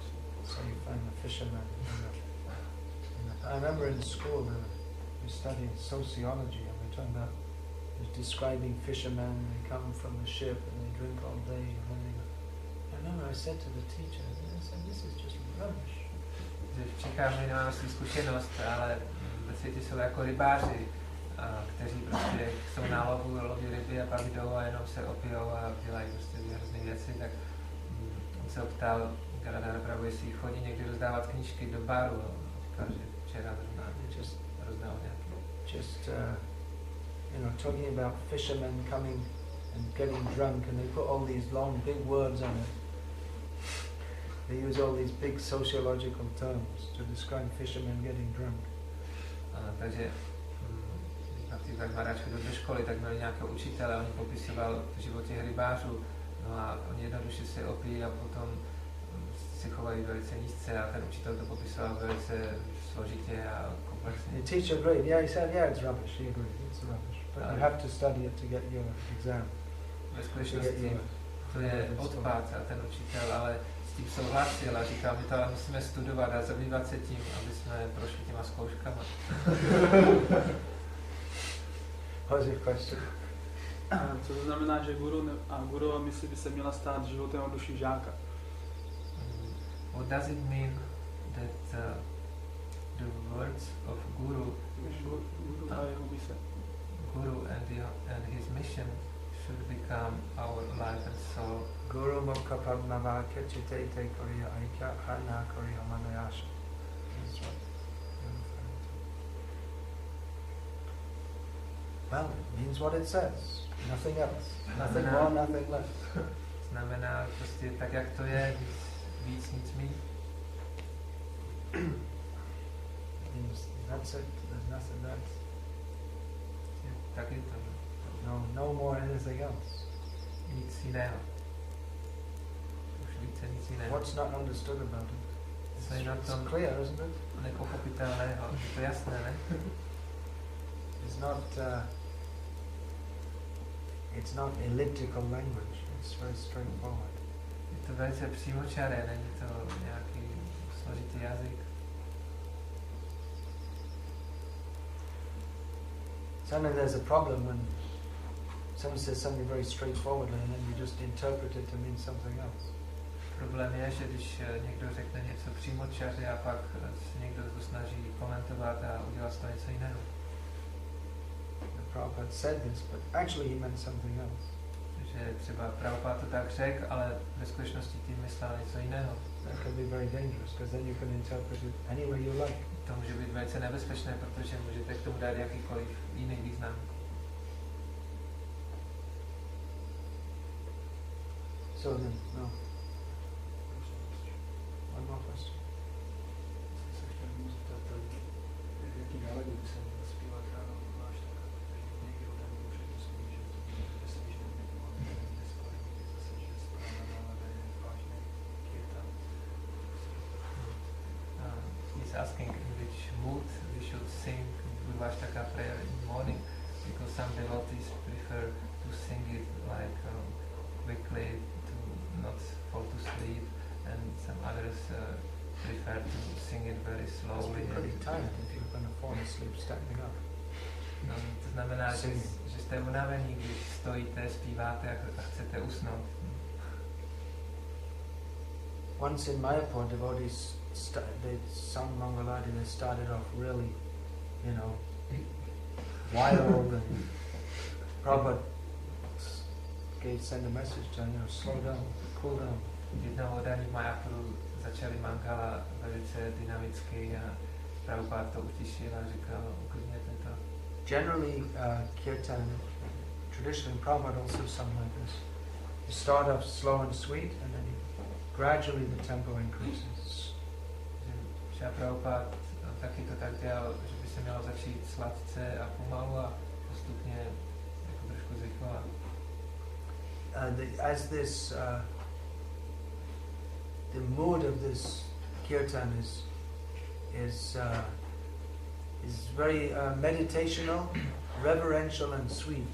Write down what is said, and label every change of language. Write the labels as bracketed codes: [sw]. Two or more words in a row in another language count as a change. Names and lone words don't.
[en] So you find the fishermen. I remember in school we studied sociology and we were talking about describing fishermen. They come from the ship and they drink all day and then they go. I remember I said to the teacher, I said, this is just rubbish. [cs] V Čechách nemám asi zkušenost, ale ve světě jsou jako rybáři, kteří prostě jsou na lovu, loví ryby a pak jdou a jenom se opijou a dělají prostě hrozný věci, tak on se optal Garadhara Prabhu, jestli chodí někdy rozdávat knížky do baru, říkal, že včera rozdal nějaký. [en] Talking about fishermen coming and getting drunk and they put all these long big words on it. They use all these big sociological terms to describe fishermen getting drunk. [cs] Takže Bhakti Maharaj chodil do školy, tak měli nějakého učitele, on popisoval život těch rybářů, no a oni jednoduše se opijí a potom se chovají velice nízce a ten učitel to popisoval velice složitě a komplexně. [en] The teacher agreed. Yeah, he said, yeah, it's rubbish. He agreed, it's rubbish. But you have to study it to get your exam. [cs] Ve skutečnosti to je odpad a ten učitel, ale s tím souhlasil a říkal, my to ale musíme studovat a zabývat se tím, aby jsme prošli těma zkouškama. [en] What's your question? [cs] Co to znamená, že guru mysli by se měla stát životem a duší žáka? [en] What does it mean that the words of Guru and his mission should become our life and soul? [bn] গুরু মুখ পদ্মভ কেচিতে তে করিয়া ঐক্য হানা করিয়া মনয়শা. [en] That's what you're referring to. Well, it means what it says. Nothing else. Nothing more, nothing less. [cs] Znamená prostě tak, jak to je, víc nic míň. [en] That's it. There's nothing else. [cs] Tak je to. [en] No more anything else. [cs] Nic jiného. Už více nic jiného. [en] What's not understood about it? It's clear, isn't it? [cs] Nepochopitelného. Je to jasné, ne? [en] It's not elliptical language. It's very straightforward. [cs] Je to velice přímočaré, není to nějaký složitý jazyk. [en] Sometimes there's a problem when someone says something very straightforwardly and then you just interpret it to mean something else. [cs] Problém je, že když někdo řekne něco přímočaře a pak se někdo to snaží komentovat a udělat z toho něco jiného. [en] Prabhupada said this, but actually he meant something else. [cs] Že třeba Prabhupada to tak řekl, ale ve skutečnosti tím myslel něco jiného. [en] That can be very dangerous, because then you can interpret it any way you like. [cs] To může být velice nebezpečné, protože můžete k tomu dát jakýkoliv jiný význam. [en] So then, no. One more question. [cs] Jaký náladě by se měl zpívat ráno, máš tak, že někdy ode mě už je to svůj, že to bude veselý, že nebylo dneska, někdy zase, že správná nálada je vážný kirtan. [en] He's asking in which mood we should sing Gurvashtaka prayer in the morning, because some devotees prefer to sing it like quickly to not fall to sleep, and some others prefer to sing it very slowly. It's pretty tired if you're going to fall asleep standing up. [cs] No, to znamená, že jste unavení, když stojíte, zpíváte a chcete usnout. [en] Once in Mayapur, devotees they sung Mangaladi. They started off really, wild, and Prabhupada sent a message to slow down, cool down. [cs] Jednou odaní v Mayapuru začali Mangala velice dynamicky a Prabhupada to utišil a říkal, uklidněte to. [en] Generally, kirtan, traditionally Prabhupada also sung like this. You start off slow and sweet, and then gradually the tempo increases. [cs] Třeba Prabhupada taky to tak dělal, že by se mělo začít sladce a pomalu a postupně jako trošku zrychlovat. [en] The mood of this kirtan is is very meditational, reverential and sweet.